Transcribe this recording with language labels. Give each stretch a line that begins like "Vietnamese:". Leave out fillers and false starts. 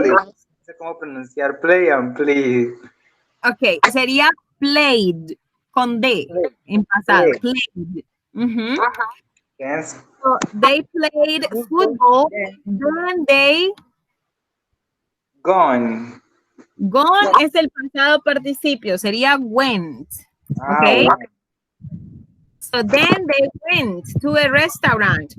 Spanish: please. No sé cómo pronunciar play and please. Ok, sería played con D en pasado.
English: Play. Played. Ujú. Yes. So they played football, then they Gone.
Spanish: gone es el pasado participio, sería went. Ah,
English: Okay. So then they went to a restaurant.